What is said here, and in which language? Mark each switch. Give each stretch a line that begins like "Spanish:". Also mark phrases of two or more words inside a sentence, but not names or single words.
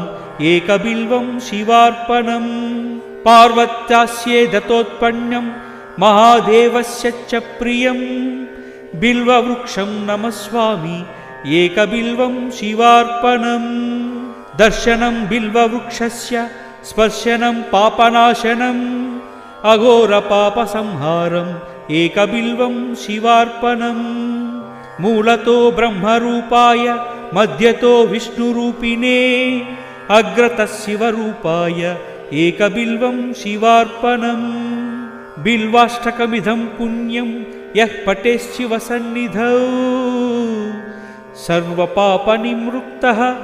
Sanskrit: ఏకబిల్వం శివార్పణం పార్వత్యాస్యే దత్తోత్పన్నం మహాదేవస్య చ ప్రియం బిల్వవృక్షం నమస్వామి ఏకబిల్వం శివార్పణం దర్శనం బిల్వవృక్షస్య స్పర్శనం పాపనాశనం అఘోర పాప సంహారం एकबिल्वं शिवार्पणम् मूलतो ब्रह्मरूपाय मध्यतो विष्णुरूपिणे अग्रतः शिवरूपाय एकबिल्वं शिवार्पणम् बिल्वाष्टकमिदं पुण्यं यः पठेच्छिवसन्निधौ सर्वपापनिवृत्तः